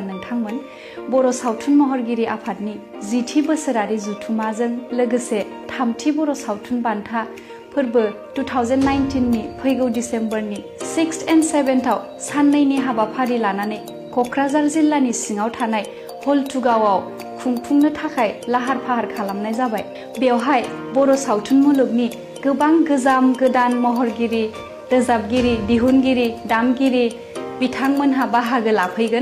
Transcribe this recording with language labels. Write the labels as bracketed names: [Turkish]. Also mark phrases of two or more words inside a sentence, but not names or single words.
[Bodo] नोंथांमोन बर' सावथुन महरगिरि आफादनि 10थि बोसोरारि जुथुमाजों लोगोसे 3थि बर' सावथुन बान्था फोरबो 2019 नि फैगौ डिसेम्बरनि [English] 6th and 7th [Bodo] आव साननैनि हाबाफारि लानानै क'क्राझार जिल्लानि सिङाव थानाय हलथुगावआव खुंफुंनो थाखाय लाहार फाहार खालामनाय जाबाय। बेवहाय बर' सावथुन मुलुगनि गोबां गोजाम गोदान महरगिरि रोजाबगिरि दिहुनगिरि दामगिरि बिथांमोनहा बाहागो लाफैगोन।